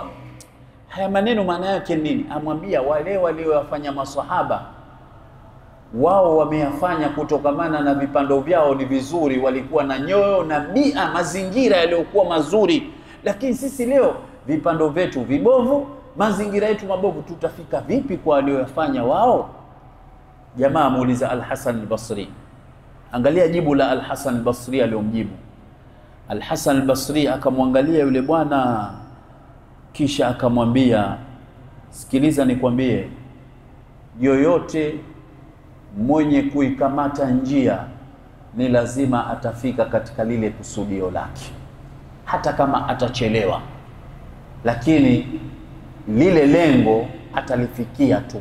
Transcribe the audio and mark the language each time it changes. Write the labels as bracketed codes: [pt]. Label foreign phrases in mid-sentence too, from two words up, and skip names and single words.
[sw] Haya maneno maana yake nini? Amwambia wale waliowafanya maswahaba, wao wameyafanya kutokamana na vipando vyao ni vizuri, walikuwa na nyoyo na bia, mazingira yaliyokuwa mazuri. Lakini sisi leo vipando vyetu vibovu, mazingira yetu mabovu, tutafika vipi kwa waliowafanya wao? Jamaa amuuliza Al-Hasan al-Basri. Angalia jibu la Al-Hasan al-Basri aliyomjibu. Al-Hasan al-Basri akamwangalia yule bwana, kisha akamwambia, sikiliza nikwambie, yoyote mwenye kuikamata njia ni lazima atafika katika lile kusudio lake, hata kama atachelewa, lakini lile lengo atalifikia tu.